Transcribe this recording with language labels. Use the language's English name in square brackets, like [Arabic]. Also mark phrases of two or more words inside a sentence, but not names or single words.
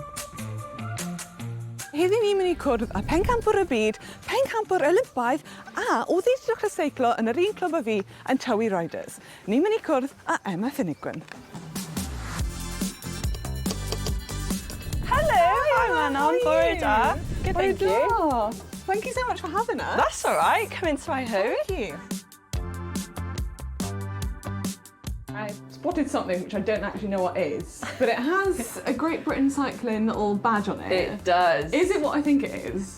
[Welsh] Heddi ni'n mynd i cwrdd â Phencampwr y Byd, Phencampwr y Olympaidd a oedd wedi dechrau seiclo yn yr un clwb â fi yn Tywi Riders. Ni'n mynd i cwrdd â Emma Finucane. [English] Hello, hi Manon, [Welsh] bore da. [English] Good, thank you. Thank you so much for having us. That's all right, come into my home. Thank you. I spotted something which I don't actually know what is, but it has a Great Britain cycling little badge on it. It does. Is it what I think it is?